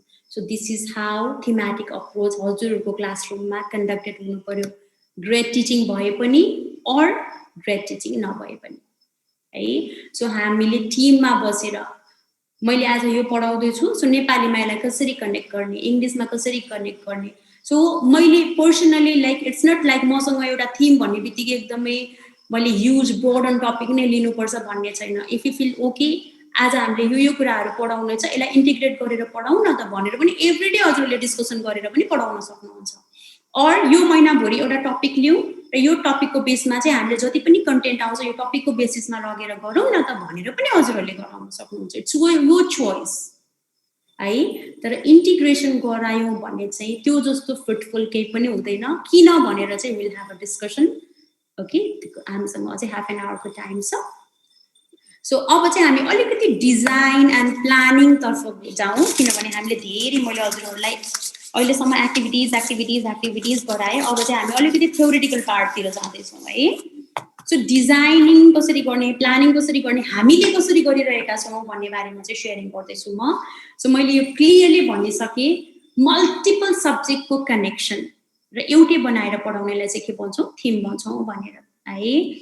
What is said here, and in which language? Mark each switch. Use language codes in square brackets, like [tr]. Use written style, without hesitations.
[en] so this is how thematic approach [ne] हजुरहरूको क्लासरुममा conducted हुनु पर्यो। ग्रेट टिचिङ भए पनि और ग्रेट टिचिङ नभए पनि है। सो हामीले टिममा बसेर मैले आज यो पढाउँदैछु, सो नेपालीमा यसलाई कसरी कनेक्ट गर्ने, इङ्ग्लिसमा कसरी कनेक्ट गर्ने। सो मैले personally [en] like it's not like [ne] मसँग एउटा थिम भन्ने बित्तिकै एकदमै मैले ह्युज बोर्डन टपिक नै लिनुपर्छ भन्ने छैन। [en] if you feel okay [ne] आज हामीले यो कुराहरू पढाउनु छ, यसलाई इन्टिग्रेट गरेर पढाउँ न त भनेर पनि एभ्रीडे हजुरले डिस्कसन गरेर पनि पढाउन सक्नुहुन्छ। और यो महिनाभरि एउटा टपिक लिउँ र यो टपिकको बेसमा चाहिँ हामीले जति पनि कन्टेन्ट आउँछ यो टपिकको बेसिसमा लगेर गरौँ न त भनेर पनि हजुरहरूले गराउन सक्नुहुन्छ। इट्स यो चोइस है। तर इन्टिग्रेसन गरायौँ भन्ने चाहिँ त्यो जस्तो फ्रुटफुल केही पनि हुँदैन। किन भनेर चाहिँ [en] Will have a discussion. [ne] Okay, हामीसँग अझै हाफ एन आवरको टाइम छ। सो अब चाहिँ हामी अलिकति डिजाइन एन्ड प्लानिङ तर्फ जाउँ, किनभने हामीले धेरै मैले हजुरहरूलाई अहिलेसम्म एक्टिभिटिज गराएँ। अब चाहिँ हामी अलिकति थ्योरिटिकल पार्टतिर जाँदैछौँ है। सो डिजाइनिङ कसरी गर्ने, प्लानिङ कसरी गर्ने, हामीले कसरी गरिरहेका छौँ भन्ने बारेमा चाहिँ सेयरिङ गर्दैछु म। सो मैले यो क्लियरली भनिसकेँ, मल्टिपल सब्जेक्टको कनेक्सन र एउटै बनाएर पढाउनेलाई चाहिँ के भन्छौँ, थिम भन्छौँ भनेर है।